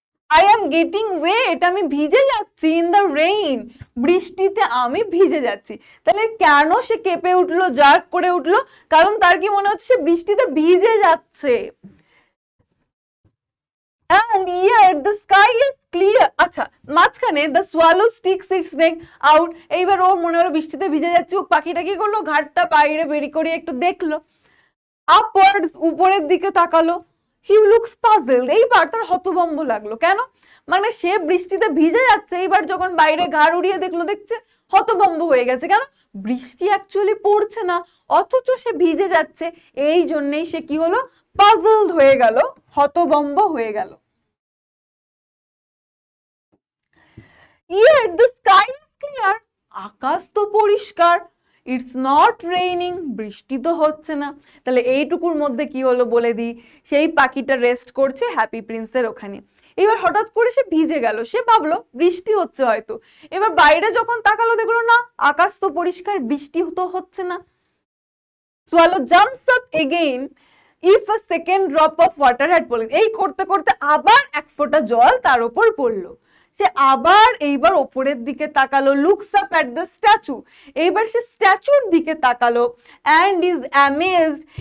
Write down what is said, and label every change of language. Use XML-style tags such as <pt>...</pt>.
<en>I am getting wet.</en> <bn>আমি ভিজে যাচ্ছি।</bn> <en>In the rain.</en> <bn>বৃষ্টিতে আমি ভিজে যাচ্ছি। তাহলে কেন সে কেঁপে উঠলো, জার্ক করে উঠলো? কারণ তার কি মনে হচ্ছে সে বৃষ্টিতে ভিজে যাচ্ছে।</bn> <en>And yet the sky is clear.</en> <bn>আচ্ছা, মাঝখানে</bn> <en>the swallow sticks its neck out.</en> <bn>এইবার ওর মনে হলো বৃষ্টিতে ভিজে যাচ্ছে, ও পাখিটা কি করলো, ঘাটটা বাইরে বেরি করে একটু দেখলো, upwards উপরের দিকে তাকালো।</bn> <en>He looks puzzled.</en> <bn>এইবার তার হতভম্ব লাগলো। কেন? মানে সে বৃষ্টিতে ভিজে যাচ্ছে, এইবার যখন বাইরে ঘাড় উড়িয়ে দেখলো, দেখছে হতভম্ব হয়ে গেছে। কেন? বৃষ্টি অ্যাকচুয়ালি পড়ছে না, অথচ সে ভিজে যাচ্ছে। এই জন্যই সে কি হলো, পাজলড হয়ে গেল, হতভম্ব হয়ে গেল।</bn> <en>Yet the sky is clear.</en> <bn>আকাশ তো পরিষ্কার।</bn> <en>It's not raining.</en> <bn>বৃষ্টি তো হচ্ছে না। তাহলে এইটুকুর মধ্যে কি হলো বলে দিই, সেই পাখিটা রেস্ট করছে হ্যাপি প্রিন্সের ওখানে। এবার হঠাৎ করে সে ভিজে গেল, সে ভাবলো বৃষ্টি হচ্ছে হয়তো। এবার বাইরে যখন তাকালো দেখলো না, আকাশ তো পরিষ্কার, বৃষ্টি তো হচ্ছে না।</bn> <en>Swallow jumps up again if a second drop of water had fallen.</en> <bn>এই করতে করতে আবার এক ফোঁটা জল তার উপর পড়লো। সে আবার এইবার ওপরের দিকে তাকালো,</bn> <en>looks up at the statue.</en> <bn>এইবার সে স্ট্যাচুর দিকে তাকালো</bn> <en>and is amazed.</en>